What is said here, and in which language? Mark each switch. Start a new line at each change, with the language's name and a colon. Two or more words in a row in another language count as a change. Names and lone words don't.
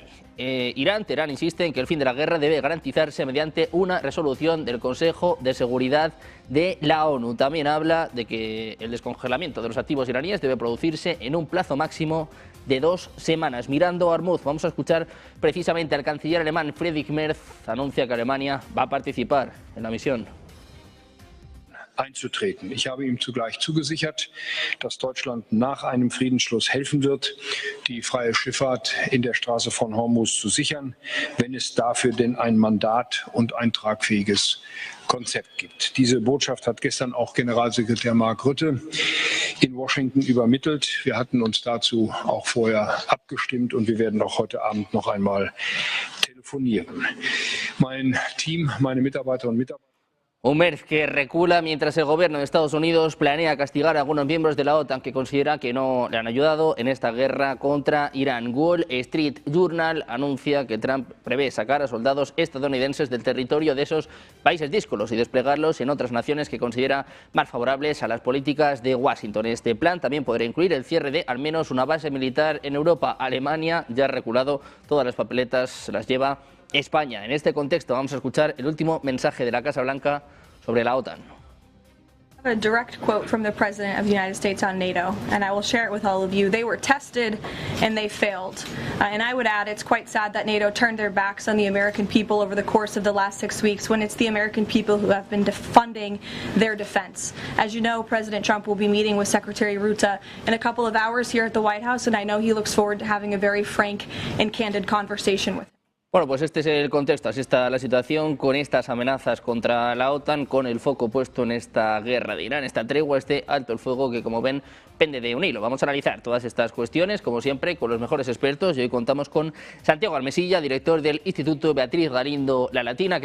Spanish: Teherán insiste en que el fin de la guerra debe garantizarse mediante una resolución del Consejo de Seguridad de la ONU. También habla de que el descongelamiento de los activos iraníes debe producirse en un plazo máximo de 2 semanas. Mirando a Hormuz, vamos a escuchar precisamente al canciller alemán Friedrich Merz. Anuncia que Alemania va a participar en la misión
German: einzutreten. Ich habe ihm zugleich zugesichert, dass Deutschland nach einem Friedensschluss helfen wird, die freie Schifffahrt in der Straße von Hormuz zu sichern, wenn es dafür denn ein Mandat und ein tragfähiges Konzept gibt. Diese Botschaft hat gestern auch Generalsekretär Mark Rutte in Washington übermittelt. Wir hatten uns dazu auch vorher abgestimmt und wir werden auch heute Abend noch einmal telefonieren. Mein Team, meine Mitarbeiterinnen und Mitarbeiter.
Spanish: Un Merz que recula mientras el gobierno de Estados Unidos planea castigar a algunos miembros de la OTAN que considera que no le han ayudado en esta guerra contra Irán. Wall Street Journal anuncia que Trump prevé sacar a soldados estadounidenses del territorio de esos países díscolos y desplegarlos en otras naciones que considera más favorables a las políticas de Washington. Este plan también podría incluir el cierre de al menos una base militar en Europa. Alemania ya ha reculado, todas las papeletas se las lleva España. En este contexto vamos a escuchar el último mensaje de la Casa Blanca sobre la OTAN.
English: A direct quote from the President of the United States on NATO, and I will share it with all of you. They were tested and they failed. And I would add, it's quite sad that NATO turned their backs on the American people over the course of the last 6 weeks, when it's the American people who have been funding their defense. As you know, President Trump will be meeting with Secretary Rutte in a couple of hours here at the White House, and I know he looks forward to having a very frank and candid conversation with him.
Spanish: Bueno, pues este es el contexto, así está la situación con estas amenazas contra la OTAN, con el foco puesto en esta guerra de Irán, esta tregua, este alto el fuego que, como ven, pende de un hilo. Vamos a analizar todas estas cuestiones, como siempre, con los mejores expertos, y hoy contamos con Santiago Almesilla, director del Instituto Beatriz Galindo La Latina.